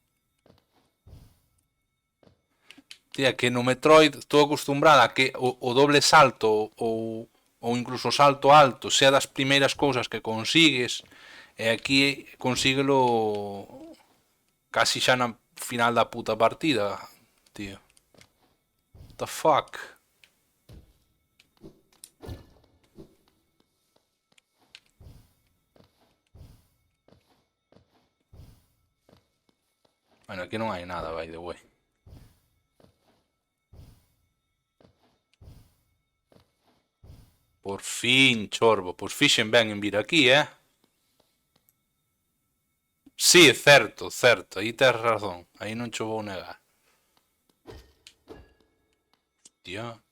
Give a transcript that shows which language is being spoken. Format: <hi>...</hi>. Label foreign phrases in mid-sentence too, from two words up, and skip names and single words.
<gl>Tía, que no Metroid estou acostumbrada a que o doble salto ou incluso o salto alto sea das primeiras cousas que consigues, e aquí consíguelo casi xa na final da puta partida, tío.</gl> <en>What the fuck?</en> <gl>Bueno, aquí non hai nada,</gl> <en>by the way.</en> <gl>Por fin, chorbo. Pois fixen ben en vir aquí, Sí, certo, certo. Aí tes razón. Aí non cho vou negar. Hostia.</gl>